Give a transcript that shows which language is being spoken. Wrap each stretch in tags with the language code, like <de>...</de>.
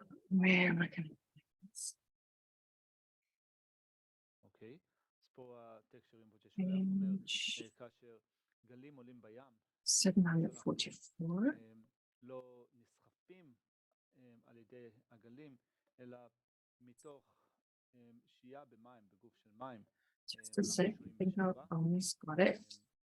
<en>Where am I going to find this?</en> <he>אוקיי, אז פה הטקסט של רימפוצ'ה שולח אומר, כאשר גלים עולים בים,</he> <en>744.</en> <he>לא נסחפים על ידי הגלים, אלא מתוך שהייה במים, בגוף של מים.</he> <en>Just a sec, I think I almost got it.</en>